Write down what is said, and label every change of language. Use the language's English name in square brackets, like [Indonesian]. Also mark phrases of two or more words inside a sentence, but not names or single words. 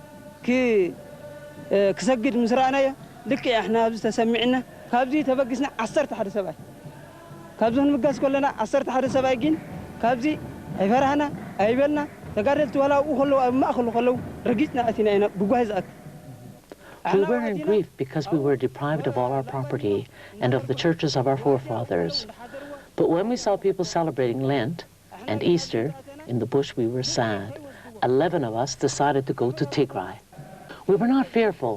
[Tigrinya] ክሰግድ ምስ ረኣናዮ ልክዕ ኣሕና ኣብዚ ተሰሚዕና ካብዚ ተበጊስና 11 ሰብኣይ ካብዚ ክንምገስ ከለና 11 ሰብኣይ ግን ካብዚ ኣይፈራህና ኣይበልና ተጋደልቲ ወላኡ ከለዉ ኣብ ማእኸሉ ከለዉ ረጊፅና ኣቲና ኢና ብጓሂ ዝኣክ [English] We were in grief because we were deprived of all our property and of the churches of our forefathers. But when we saw people celebrating Lent and Easter in the bush, we were sad. 11 of us decided to go to Tigray. We were not fearful.